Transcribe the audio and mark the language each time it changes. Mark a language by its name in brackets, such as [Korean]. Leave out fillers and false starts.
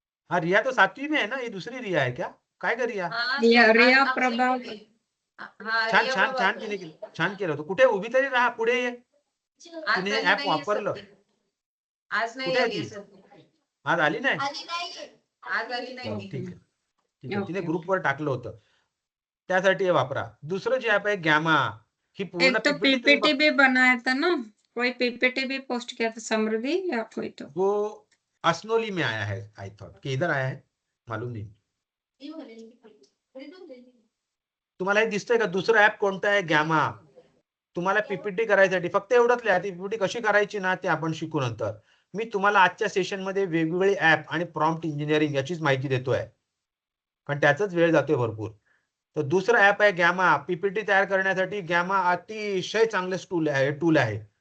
[Hindi] हाँ, रिया तो 7वीं में है ना, ये दूसरी रिया है क्या? काय कर रिया? रिया प्रभाकर. [Marathi] छान छान छान छान केलं होतं. कुठे उभी तरी राहा, पुढे ये. तिने ऍप वापरलं. आज नाही कुठे आहे आली ती? सर. आज आली नाही? आज आली हो, नाही. ठीक आहे. ठीक आहे, तिने ओके. ग्रुपवर टाकलं होतं. त्यासाठी हे वापरा. दुसरं जे ऍप आहे गॅमा, ही पूर्ण [Hindi] एक तो [English] PPT [Hindi] पीपीटी भी बनाया था ना, कोई पीपीटी भी पोस्ट किया था समृद्धि या कोई तो. वो असनोली में आया है, [English] I thought [Hindi] कि इधर आया है, मालूम नहीं. [Marathi] तुम्हाला हे दिसतंय का? दुसरं ऍप कोणतं आहे? गॅमा. तुम्हाला पीपीटी करायसाठी फक्त एवढंच लिहा. ती पीपीटी कशी करायची ना, ते आपण शिकू नंतर. मी तुम्हाला आजच्या सेशनमध्ये वेगवेगळे ऍप आणि प्रॉम्प्ट इंजिनिअरिंग याचीच माहिती देतोय, कारण त्याचाच वेळ जातोय भरपूर. तर दुसरं ऍप आहे गॅमा. पीपीटी तयार करण्यासाठी गॅमा अतिशय चांगलं टूल आहे.